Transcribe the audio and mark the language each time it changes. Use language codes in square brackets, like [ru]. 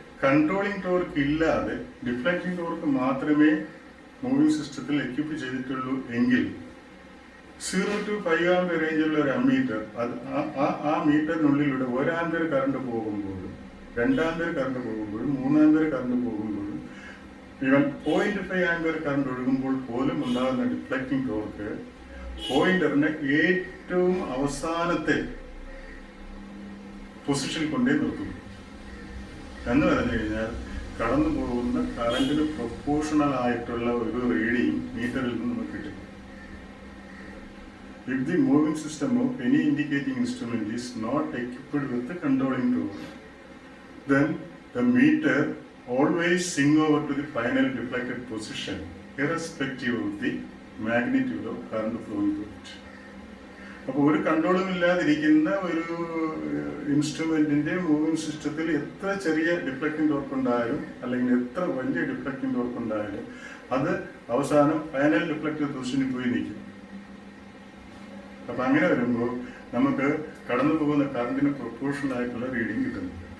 [ml] Controlling torque ഇല്ലാതെ deflecting torque മാത്രമേ moving സിസ്റ്റത്തിൽ എക്യുപ്പ് ചെയ്തിട്ടുള്ളൂ എങ്കിൽ 0 to 5 ആംപിയർ റേഞ്ചുള്ള ഒരു അമ്മീറ്റർ, അത് ആ മീറ്ററിനുള്ളിലൂടെ 1 ആംപിയർ കറണ്ട് പോകുമ്പോഴും 2 ആംപിയർ കറണ്ട് പോകുമ്പോഴും 3 ആംപിയർ കറണ്ട് പോകുമ്പോഴും ഈവൻ 0.5 ആംപിയർ കറണ്ട് ഒഴുകുമ്പോൾ പോലും ഉണ്ടാകുന്ന ഡിഫ്ലക്റ്റിംഗ് ടോർക്ക് പോയിന്ററിനെ ഏറ്റവും അവസാനത്തെ പൊസിഷനിൽ കൊണ്ടേ നിർത്തുന്നു. എന്ന് പറഞ്ഞു കഴിഞ്ഞാൽ കടന്നു പോകുന്ന കറണ്ടിന് പ്രൊപ്പോർഷണൽ ആയിട്ടുള്ള ഒരു റീഡിങ് മീറ്ററിൽ നിന്ന് നമുക്ക് കിട്ടും. [en] If the moving system of any indicating instrument is not equipped with the controlling torque, then the meter always swing over to the final deflected position, irrespective of the magnitude of current flowing through it. [ml] അപ്പോൾ ഒരു കൺട്രോളും ഇല്ലാതിരിക്കുന്ന ഒരു ഇൻസ്ട്രുമെന്റിന്റെ moving സിസ്റ്റത്തിൽ എത്ര ചെറിയ deflecting torque ഉണ്ടായാലും അല്ലെങ്കിൽ എത്ര വലിയ ഡിഫ്ലക്റ്റിംഗ് ടോർക്ക് ഉണ്ടായാലും അത് അവസാനം ഫൈനൽ ഡിഫ്ലക്റ്റീവ് പൊസിഷനിൽ പോയി നിൽക്കും. അപ്പൊ അങ്ങനെ വരുമ്പോൾ നമുക്ക് കടന്നു പോകുന്ന കറണ്ടിന് പ്രൊപ്പോർഷണൽ ആയിട്ടുള്ള റീഡിങ് കിട്ടുന്നു.